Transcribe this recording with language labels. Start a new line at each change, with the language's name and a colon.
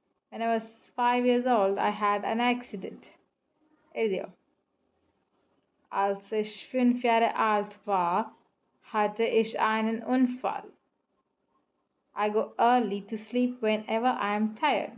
English: When I was 5 years old, I had an accident.
Malayalam: എഴുതിയോ?
German: Als ich 5 Jahre alt war, hatte ich einen Unfall.
English: I go early to sleep whenever I am tired.